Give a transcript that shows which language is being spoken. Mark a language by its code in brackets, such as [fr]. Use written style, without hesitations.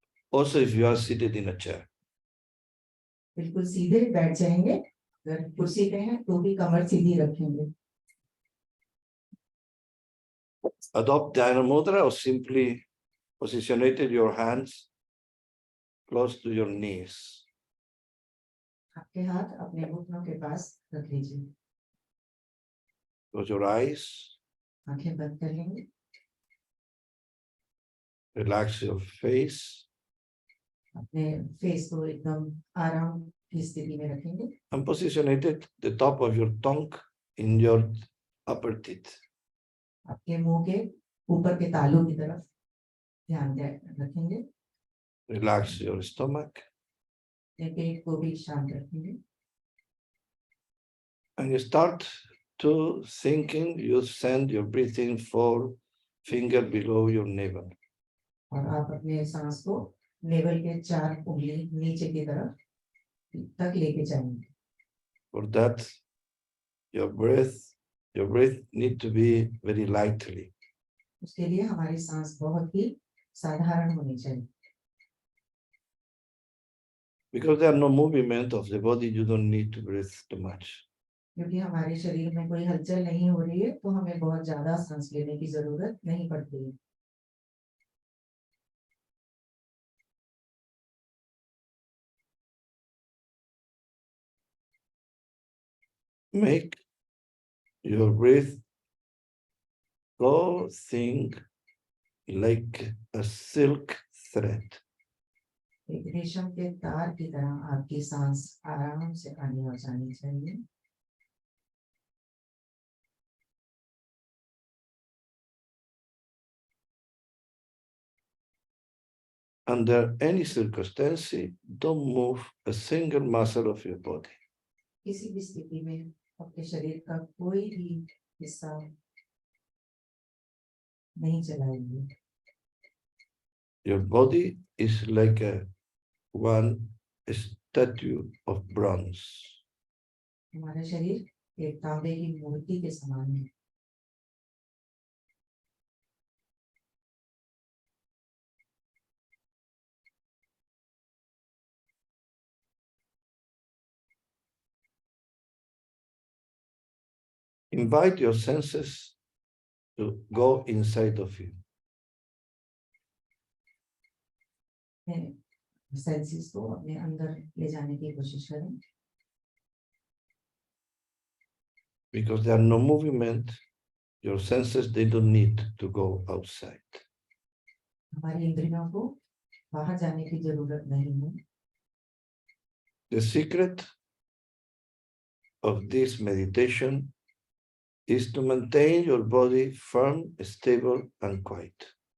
[en] Also, if you are seated in a chair. [hi] बिल्कुल सीधे बैठ जाएंगे, अगर कुर्सी पे हैं तो भी कमर सीधी रखेंगे। [en] Adopt Dhyana Mudra or simply positionate your hands close to your knees. [hi] आपके हाथ अपने घुटनों के पास रख लीजिए। [en] Close your eyes. [hi] आंखें बंद कर लेंगे। [en] Relax your face. [hi] अपने फेस को एकदम आराम की स्थिति में रखेंगे। [en] And positionate the top of your tongue in your upper teeth. [hi] आपके मुंह के ऊपर के तालू की तरफ ध्यान रखेंगे। [en] Relax your stomach. [hi] अपने पेट को भी शांत रखेंगे। [en] And you start to thinking, you send your breathing 4 finger below your navel. [hi] और आप अपने सांस को नेवल के 4 उंगली नीचे की तरफ तक लेके जाएंगे। [en] For that, your breath need to be very lightly. [hi] उसके लिए हमारी सांस बहुत ही साधारण होनी चाहिए। [en] Because there are no movement of the body, you don't need to breathe too much. [hi] क्योंकि हमारे शरीर में कोई हलचल नहीं हो रही है, तो हमें बहुत ज्यादा सांस लेने की जरूरत नहीं पड़ती है। [en] Make your breath go thin like a silk thread. [hi] एक रेशम के तार की तरह आपकी सांस आराम से आनी और जानी चाहिए। [en] Under any circumstance, don't move a single muscle of your body. [hi] किसी भी स्थिति में अपने शरीर का कोई भी हिस्सा नहीं चलाएंगे। [en] Your body is like one statue of bronze. [hi] हमारा शरीर एक तांबे की मूर्ति के समान है। [en] Invite your senses to go inside of you. [hi] Senses को अपने अंदर ले जाने की कोशिश करें। [en] Because there are no movement, your senses, they don't need to go outside. [hi] हमारी इंद्रियों को बाहर जाने की जरूरत नहीं है। [en] The secret of this meditation is to maintain your body firm, stable, and quiet.